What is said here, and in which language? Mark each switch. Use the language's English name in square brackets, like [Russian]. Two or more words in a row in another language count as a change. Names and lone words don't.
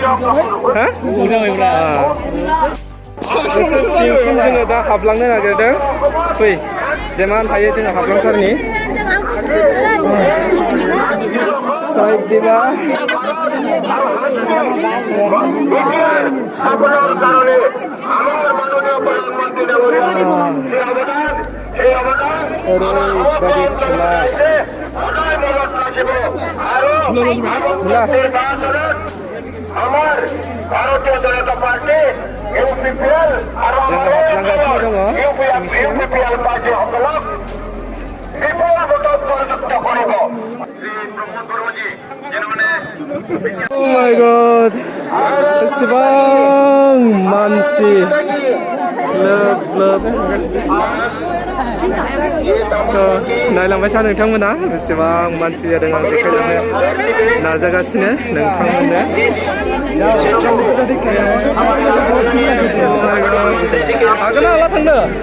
[Bodo] सिंसिम जोङो दा हाबलांनो नागिरदों फै जेमान हायो जोङो हाबलांथारनि साइड दिबा ओरैबायदि खुला [Assamese] भारतीय जनता पार्टी यूपीपीएल यूपीपीएल पार्टी সকলক বিপুল ভোটত পরাজিত কৰিব শ্ৰী প্ৰমোদ বড়োজী যিনি [English] Oh my god [Bodo] एसेबां मानसि लोब नायलांबाय था नोंथांमोना बेसेबां मानसि जादों आं देखायलांनो नाजागासिनो नोंथांमोननो हागोन ना हाला थांनो